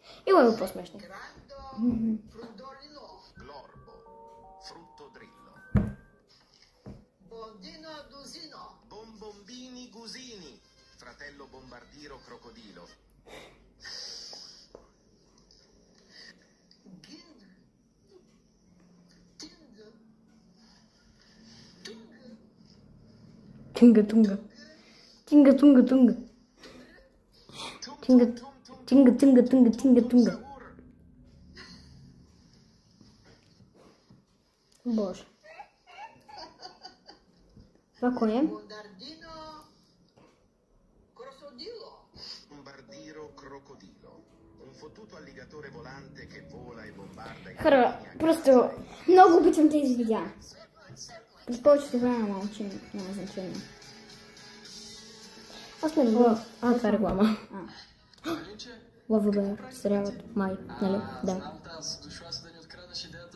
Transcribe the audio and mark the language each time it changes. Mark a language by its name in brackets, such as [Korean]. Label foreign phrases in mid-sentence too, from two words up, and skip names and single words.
[Bulgarian] Има по-смешни. [Italian] Glorbo, fruttodrillo. Bondino Dusino. Bombombini Gusini. Fratello bombardiro crocodilo. Tunga tunga. Tinga tunga tunga. Tinga tinga tunga tunga tinga tunga. [Bulgarian] Боже. Това кой е? [Italian] Bombardino crocodilo. Bombardiro crocodilo. Un fottuto alligatore volante che vola e bombarda i [Bulgarian] Хора, просто Много обичам тези видеа. През повечето време мълчим, няма значение. аз не разбирам. Това е реклама. Алинче, Лъва бе, сериалът май, нали? Да. работа, дошла си да ни откраднеш идеята,